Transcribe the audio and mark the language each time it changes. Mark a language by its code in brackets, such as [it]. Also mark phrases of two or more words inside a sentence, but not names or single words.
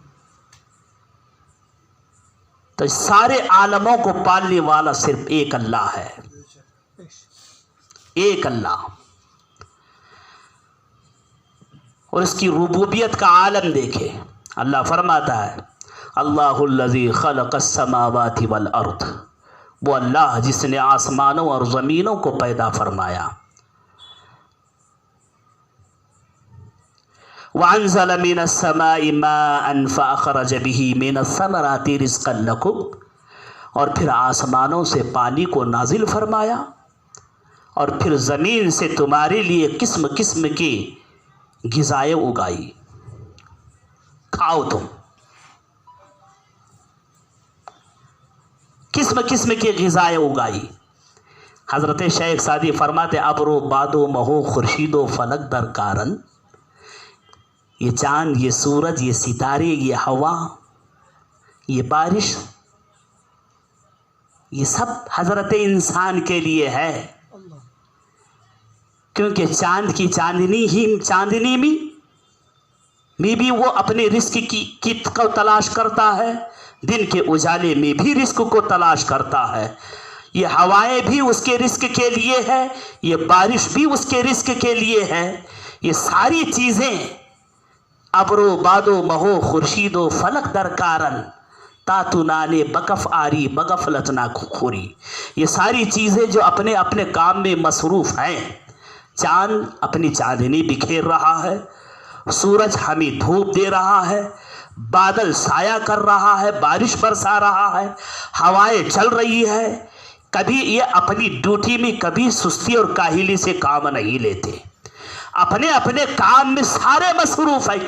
[ur] تو سارے عالموں کو پالنے والا صرف ایک اللہ ہے، ایک اللہ. اور اس کی ربوبیت کا عالم دیکھے. [ar] اللہ فرماتا ہے اللہ الذی خلق السماوات والارض، وہ اللہ جس نے آسمانوں اور زمینوں کو پیدا فرمایا. وَأَنزَلَ مِنَ السَّمَاءِ مَاءً فَأَخْرَجَ بِهِ مِنَ الثَّمَرَاتِ رِزْقًا لَكُمْ، [ur] اور پھر آسمانوں سے پانی کو نازل فرمایا، اور پھر زمین سے تمہارے لیے قسم قسم کی غذائیں اگائی، کھاؤ تم. قسم قسم کی غذائیں اگائی. حضرت شیخ سعدی فرماتے [fa] ابر و باد و مہو خورشید و فلک در کارن، [ur] یہ چاند، یہ سورج، یہ ستارے، یہ ہوا، یہ بارش، یہ سب حضرت انسان کے لیے ہے. کیونکہ چاند کی چاندنی میں بھی وہ اپنے رزق کی کو تلاش کرتا ہے، دن کے اجالے میں بھی رزق کو تلاش کرتا ہے. یہ ہوائیں بھی اس کے رزق کے لیے ہے، یہ بارش بھی اس کے رزق کے لیے ہے. یہ ساری چیزیں [fa] ابر و باد و مہو خورشید و فلک در کارن تاتو نانے بکف آری بغفلت نہ خوری، [ur] یہ ساری چیزیں جو اپنے اپنے کام میں مصروف ہیں. چاند اپنی چاندنی بکھیر رہا ہے، سورج ہمیں دھوپ دے رہا ہے، بادل سایہ کر رہا ہے، بارش برسا رہا ہے، ہوائیں چل رہی ہیں. کبھی یہ اپنی ڈیوٹی میں کبھی سستی اور کاہلی سے کام نہیں لیتے، اپنے اپنے کام میں سارے مصروف ہیں.